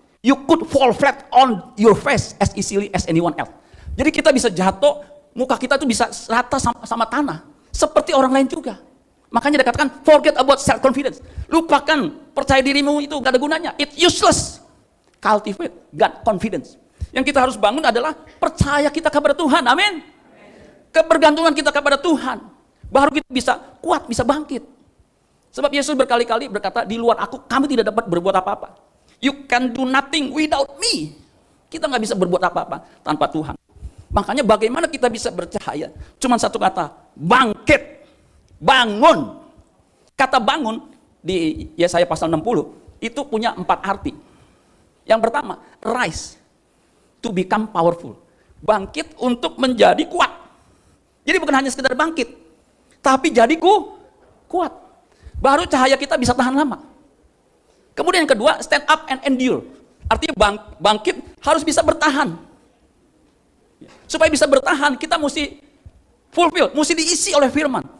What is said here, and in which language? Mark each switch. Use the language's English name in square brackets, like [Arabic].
[English] You could fall flat on your face as easily as anyone else. [Indonesian] Jadi kita bisa jatuh, muka kita itu bisa rata sama tanah. Seperti orang lain juga. Makanya dikatakan, [English] forget about self-confidence. [Indonesian] Lupakan percaya dirimu itu gak ada gunanya. [English] It's useless. Cultivate God confidence. [Indonesian] Yang kita harus bangun adalah percaya kita kepada Tuhan. Amin. Kebergantungan kita kepada Tuhan. Baru kita bisa kuat, bisa bangkit. Sebab Yesus berkali-kali berkata, di luar aku, kamu tidak dapat berbuat apa-apa. [English] You can do nothing without me. [Indonesian] Kita nggak bisa berbuat apa-apa tanpa Tuhan. Makanya bagaimana kita bisa bercahaya? Cuman satu kata, bangkit, bangun. Kata bangun di Yesaya pasal 60 itu punya 4 arti. Yang pertama, [English] rise, to become powerful. [Indonesian] Bangkit untuk menjadi kuat. Jadi bukan hanya sekedar bangkit, tapi jadi kuat. Baru cahaya kita bisa tahan lama. Kemudian yang kedua, [English] stand up and endure. [Indonesian] Artinya bangkit harus bisa bertahan. Supaya bisa bertahan, kita mesti fulfill, mesti diisi oleh firman.